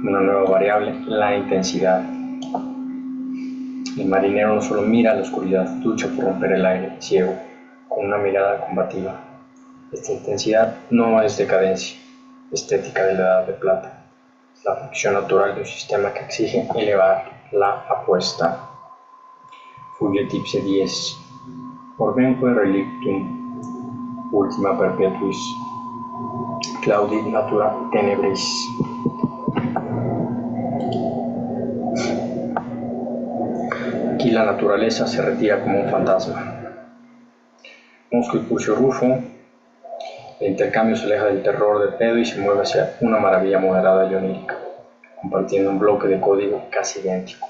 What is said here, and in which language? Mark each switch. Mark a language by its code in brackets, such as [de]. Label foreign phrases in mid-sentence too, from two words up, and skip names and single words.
[es] Una nueva variable, la intensidad. El marinero no solo mira a la oscuridad, lucha por romper el aire ciego, con una mirada combativa. Esta intensidad no es decadencia estética de la Edad de Plata, es la función natural de un sistema que exige elevar la apuesta. [la] Fugiet ipse dies, orbenque relictum, ultima perpetuis, claudit natura tenebris. [es] Aquí la naturaleza se retira como un fantasma. Mosco y Curcio Rufo, el intercambio se aleja del terror de Pedo y se mueve hacia una maravilla moderada y onírica, compartiendo un bloque de código casi idéntico.